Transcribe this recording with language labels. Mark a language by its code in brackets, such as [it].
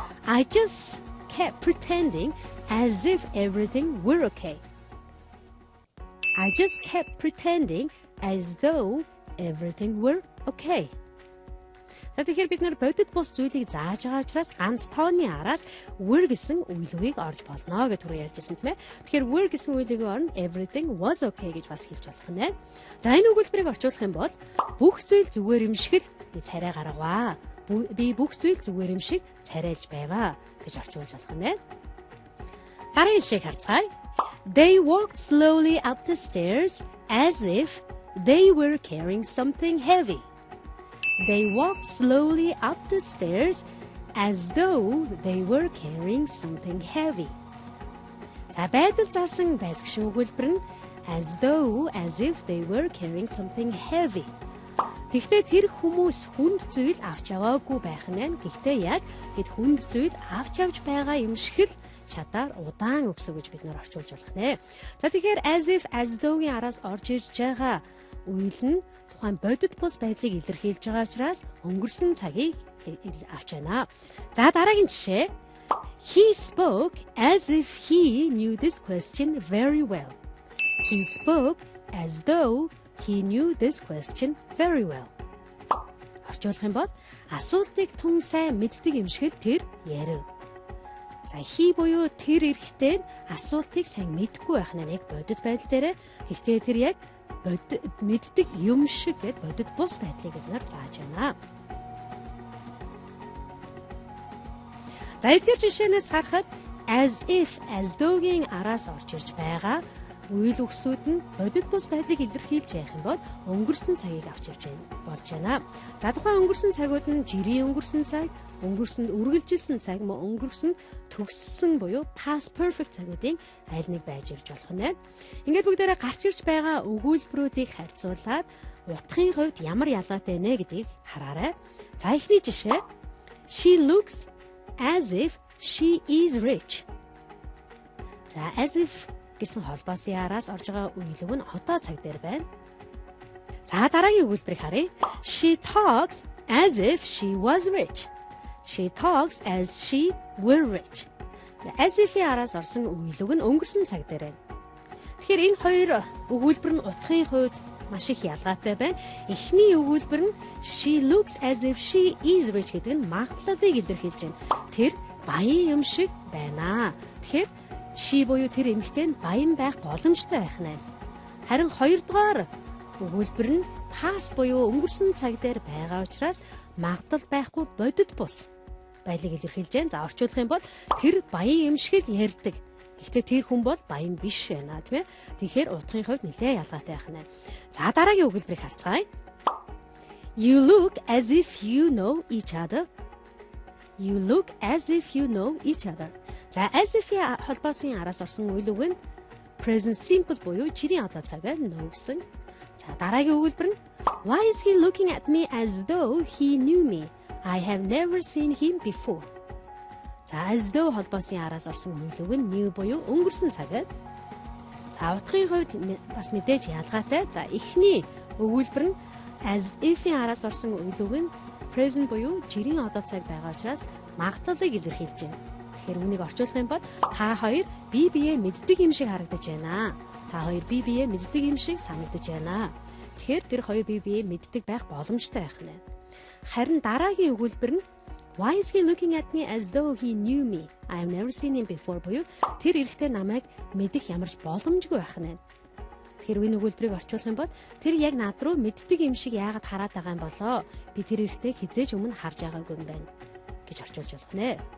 [en] I just kept pretending as if everything were okay. I just kept pretending as though everything were okay. [mn] Тэгэхээр бид нар бодит бус зүйлийг зааж байгаа учраас ганц тооны араас were гэсэн үйл үгийг орж болно гэж түрүү ярьжсэн тийм ээ. Тэгэхээр were гэсэн үйл үгийн оронд everything was okay гэж бас хэлж болох нэ. За энэ өгүүлбэрийг орчуулах юм бол бүх зүйл зүгээр юм шиг л би царай гаргаваа. Би бүх зүйл зүгээр юм шиг царайлж байваа гэж орчуулж болох нэ. Дараагийн жишээг харцгаая. [en] They walked slowly up the stairs as if they were carrying something heavy. They walked slowly up the stairs as though they were carrying something heavy. [mn] За байдал заасан байцгшин өгүүлбэр нь [en] as though, as if they were carrying something heavy. [mn] Гэхдээ тэр хүмүүс хүнд зүйл авч яваагүй байх нь. Гэхдээ яг тэд хүнд зүйл авч явж байгаа юм шиг л шатаар удаан өгсөв гэж бид нар орчуулж болох нэ. За тэгэхээр as if, as though-гийн араас орж ирж байгаа үйл нь тухайн бодит бус байдлыг илэрхийлж байгаа учраас өнгөрсөн цагийг авч байна. За дараагийн жишээ. [en] He spoke as if he knew this question very well. He spoke as though he knew this question very well. [mn] Орчуулах юм бол асуултыг тун сайн мэддэг юм шиг тэр ярив. За he буюу тэр эрэхтэй асуултыг сайн мэдгүй байх нь яг бодит байдал дээр. Гэхдээ тэр яг мэддэг юм шиг гэд бодит бус байдлыг бид нар зааж байна. За эдгээр жишээнээс харахад as if, as though-гийн араас орж ирж байгаа үйл өгсүүд нь бодит бус байдлыг илэрхийлж явах юм бол өнгөрсөн цагийг авч явж болж байна. За тухайн өнгөрсөн цагууд нь жирийн өнгөрсөн цаг, өнгөрсөнд үргэлжилсэн цаг, өнгөрсөн төгссөн буюу past perfect цагуудын аль нэг байж ирж болох нь. Ингээд бүгдээрээ гарч ирж байгаа өгүүлбэрүүдийг харьцуулаад утгын хувьд ямар ялгаатай нэ гэдгийг хараарай. За эхний жишээ. [en] She looks as if she is rich. [mn] За as if гэсэн холбоосын араас орж байгаа үеийг нь одоо цаг дээр байна. За дараагийн өгүүлбэрийг харъя. [en] She talks as if she was rich. She talks as she were rich. [mn] As if-ийн араас орсон үеийг нь өнгөрсөн цаг дээр байна. Тэгэхээр энэ хоёр өгүүлбэр нь утгын хувьд маш их ялгаатай байна. Эхний өгүүлбэр нь [en] she looks as if she is rich [mn] гэдэг нь магадлалыг илэрхийлж байна. Тэр баян юм шиг байна. Тэгэхээр she буюу тэр эмэгтэй нь баян байх боломжтой байх нь. Харин хоёрдугаар өгүүлбэр нь past буюу өнгөрсөн цаг дээр байгаа учраас магадлал байхгүй бодит бус байдлыг илэрхийлж байна. За орчуулах юм бол тэр баян юм шиг л ярьдаг. Гэхдээ тэр хүн бол баян биш байна, тийм ээ. Тэгэхээр утгын хувьд нэлээд ялгаатай байх нь. За дараагийн өгүүлбэрийг харцгаая. [en] You look as if you know each other. You look as if you know each other. [mn] За as if-ийн холбоосын араас орсон үйл үг нь present simple буюу жирийн одоо цагаа know гэсэн. За дараагийн өгүүлбэр нь [en] Why is he looking at me as though he knew me? I have never seen him before. [mn] За as though холбоосын араас орсон үйл үг нь new буюу өнгөрсөн цагаа. За утгын хувьд бас мэдээж ялгаатай. За эхний өгүүлбэр нь as if-ийн араас орсон үйл үг нь present буюу жирийн одоо цаг байгаа учраас магадлалыг илэрхийлж байна. Тэгэхээр үнийг орчуулах юм бол та хоёр бие биеэ мэддэг юм шиг харагдаж байна. Та хоёр бие биеэ мэддэг юм шиг санагдаж байна. Тэгэхээр тэр хоёр бие биеэ мэддэг байх боломжтой байх нь. Харин дараагийн өгүүлбэр нь [en] Why is he looking at me as though he knew me? I have never seen him before [mn] буюу тэр эрэхтэй намайг мэдэх ямарч боломжгүй байх нь. Тэгэхээр энэ өгүүлбэрийг орчуулах юм бол тэр яг над руу мэддэг юм шиг яагаад хараад байгаа юм болоо? Би тэр эрэхтэй хизээж өмнө харж байгаагүй юм байна гэж орчуулж болох нэ.